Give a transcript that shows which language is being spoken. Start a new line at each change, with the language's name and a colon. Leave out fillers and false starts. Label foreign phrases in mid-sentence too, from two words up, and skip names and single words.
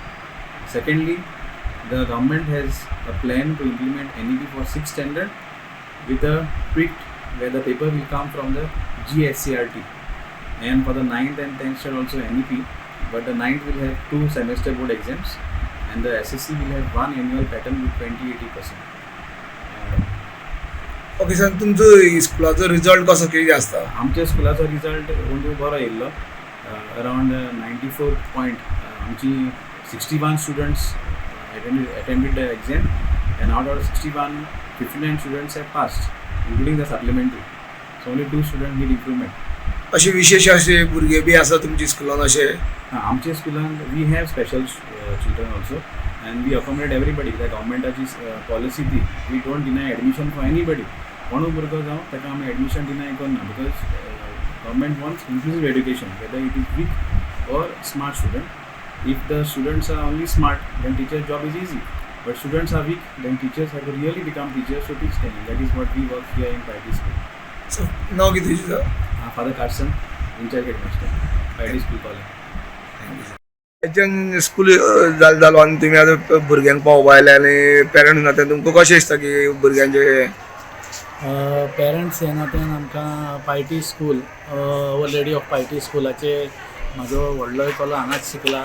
English: Secondly, the government has a plan to implement NEP for 6th standard with a tweak where the paper will come from the GSCRT, and for the 9th and 10th standard also NEP, but the 9th will have 2 semester board exams and the SSC will have 1 annual pattern with 20-80%.
Konkani: ओके सर, तुमचो स्कुलाचो रिजल्ट कसो कितें आसता? आमच्या स्कुलाचो रिजल्ट म्हणजे बरो येयल्लो.
English: around 94 point. आमची 61 स्टुडंट्स attended the exam, and out of 61, 59 students have passed, including the supplementary. So only 2 students need improvement.
Konkani: अशे विशेष अशे भुरगे बी आसा तुमच्या स्कुलान अशे? आमच्या स्कुलान
English: we have special children also, and we accommodate everybody.
Konkani: त्या गव्हर्मेंटाची पॉलिसी ती,
English: we don't deny admission for anybody.
Konkani: कोणूय भुरगो जावं ताका आमी
English: admission deny करना, because government wants inclusive education, whether it is weak or smart student. If the students are only smart, then teachers job is easy, but students are weak, then teachers have to really become teachers to teach them. That is what we work here in Piety School.
Konkani: सो नाव कितें तुजें?
English: Father Carson, in-charge headmaster, Piety School College.
Konkani: हेच्यान स्कूल जालो आनी तुमी आतां भुरग्यांक पावोवपा आयले आनी पेरंट्स नात्यान तुमकां कशें दिसता की भुरग्यांचे पेरंट्स हे नात्यान आमकां पायटी स्कूल, अवर लेडी ऑफ पायटी स्कुलाचे म्हाजो व्हडलो इकोलो हांगाच शिकला.